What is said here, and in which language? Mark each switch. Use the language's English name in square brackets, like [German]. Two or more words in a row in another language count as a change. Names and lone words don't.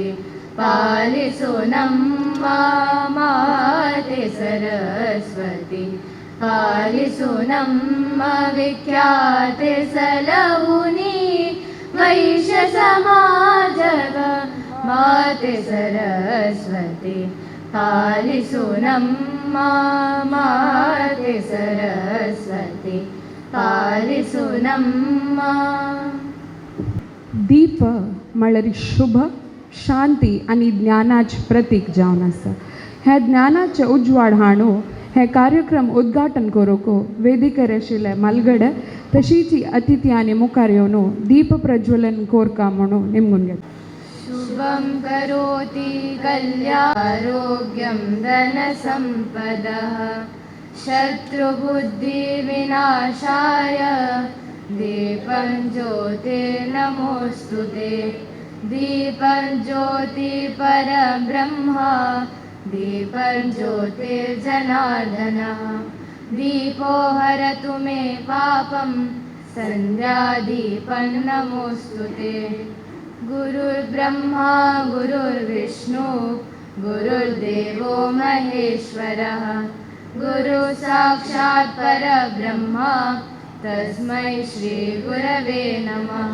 [Kannada] ಪಾಲಿಸು ನಮ್ಮ ಮಾತೆ ಸರಸ್ವತಿ ಪಾಲಿಸು ನಮ್ಮ ವಿಖ್ಯಾತೆ ಸಲಹುನಿ ವೈಶ್ಯ ಸಮಾಜವ ಮಾತೆ ಸರಸ್ವತಿ ಪಾಲಿಸು ನಮ್ಮ ಮಾತೆ ಸರಸ್ವತಿ ಪಾಲಿಸು ನಮ್ಮ. [Konkani] दीप म्हळ्यार शुभ शांती आनी ज्ञानाचें प्रतीक जावन आसा. हे ज्ञानाचे उजवाड हाडूं हे कार्यक्रम उद्घाटन करूंक वेदिकेर आशिल्ले मलगडे तशींच अतिथी आनी मुखार येवन दीप प्रज्वलन कोरका म्हणून निमगून घेता. [Sanskrit] शुभं करोति कल्यारोग्यं धनसम्पदः शत्रुबुद्धिविनाशाय दीपं ज्योतिर्नमोऽस्तुते दीपं ज्योति परब्रह्म दीपं ज्योतिर्जनार्दनः दीपो हरतु मे पापं सन्ध्यादीपं नमोऽस्तुते गुरुर्ब्रह्मा गुरुर्विष्णु गुरुर्देवो महेश्वरः गुरु साक्षात् परब्रह्म तस्मै श्री गुरवे नमः.